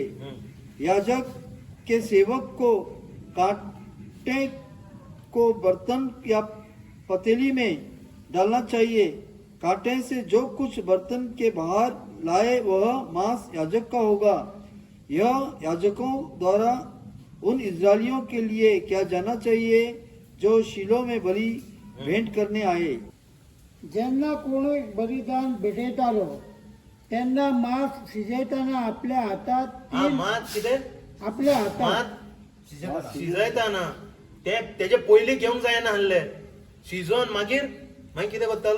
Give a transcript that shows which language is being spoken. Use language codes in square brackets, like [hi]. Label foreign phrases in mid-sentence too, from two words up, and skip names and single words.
[hi] याजक के सेवक को कांटे को बर्तन या पतीली में डालना चाहिए. कांटे से जो कुछ बर्तन के बाहर लाए वह मांस याजक का होगा. यह याजकों द्वारा उन इस्राएलियों के लिए किया जाना चाहिए जो शिलो में बलि भेंट करने आए. [kok] जेन्ना कोणी बलिदान भेटयतालो तेन्ना मांस शिजयताना आपल्या हातात मात कितें? आपल्या हातात मात शिजयताना तेजे पयलीं घेवंक जायना आहले. शिजोवन मागीर कितें करतालो?